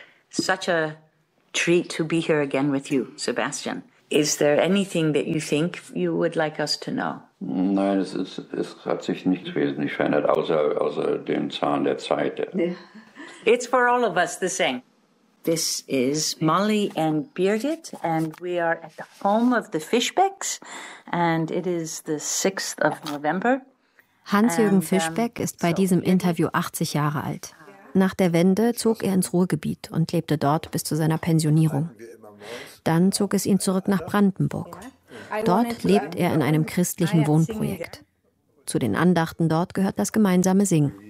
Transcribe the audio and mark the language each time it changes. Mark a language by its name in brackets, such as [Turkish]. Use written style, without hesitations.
[English] Such a treat to be here again with you, Sebastian. Is there anything that you think you would like us to know? [German] Nein, es hat sich nichts wesentlich verändert, außer dem Zahn der Zeit. [English] It's for all of us the same. This is Molly and Birgit, and we are at the home of the Fischbecks, and it is the 6th of November. [German] Hans-Jürgen Fischbeck ist bei diesem Interview 80 Jahre alt. Nach der Wende zog er ins Ruhrgebiet und lebte dort bis zu seiner Pensionierung. Dann zog es ihn zurück nach Brandenburg. Dort lebt er in einem christlichen Wohnprojekt. Zu den Andachten dort gehört das gemeinsame Singen.